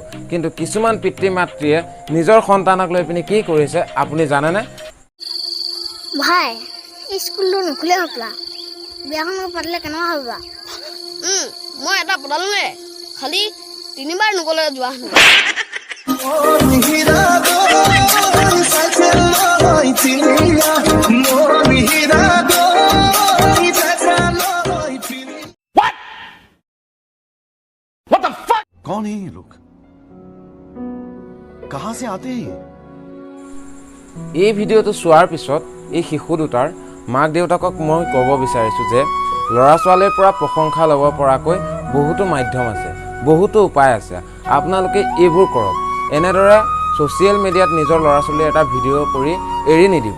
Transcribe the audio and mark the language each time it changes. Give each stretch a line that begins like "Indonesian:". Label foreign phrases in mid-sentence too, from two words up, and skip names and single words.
Assamese: কিন্তু কিছুমান পিতৃ মাতৃয়ে নিজৰ সন্তানক লৈ পিনি কি কৰিছে আপুনি জানেনে? ভাই স্কুলটো নুখুলে হ'বলা, বিয়াখন পাতিলে কেনেকুৱা হ'বা? মই এটা পতালোৱে, খালি 3বাৰ নগ'লে যোৱা হেনো।
Hindi: कौन है ये लोग? कहां से आते हैं?
Assamese: এই ভিডিঅ'টো চোৱাৰ পিছত এই শিশু দুটাৰ মাক দেউতাকক মই ক'ব বিচাৰিছোঁ যে ল'ৰা ছোৱালীৰ পৰা প্ৰশংসা ল'ব পৰাকৈ বহুতো মাধ্যম আছে, বহুতো উপায় আছে। আপোনালোকে এইবোৰ কৰক। এনেদৰে ছ'চিয়েল মিডিয়াত নিজৰ ল'ৰা ছোৱালীৰ এটা ভিডিঅ' কৰি এৰি নিদিব।